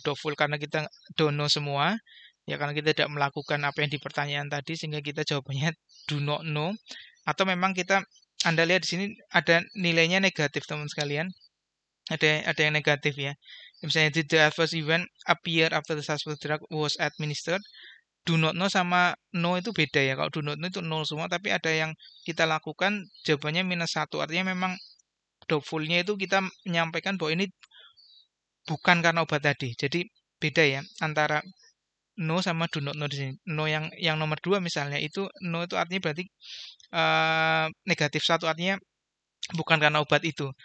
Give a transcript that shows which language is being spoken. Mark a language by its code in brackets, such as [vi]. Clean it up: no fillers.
[id] Doubtful karena kita don't know semua ya, karena kita tidak melakukan apa yang di pertanyaan tadi sehingga kita jawabannya do not know, atau memang Anda lihat di sini ada nilainya negatif teman sekalian. Ada yang negatif ya. [en] Misalnya did the adverse event appear after the suspect drug was administered. [id] Do not know sama no itu beda ya. Kalau do not know itu 0 semua, tapi ada yang kita lakukan jawabannya -1. Artinya memang doubtful-nya itu kita menyampaikan bahwa ini bukan karena obat tadi. Jadi beda ya antara no sama do not know di sini. No yang nomor 2 misalnya itu no itu artinya berarti negatif 1, artinya bukan karena obat itu.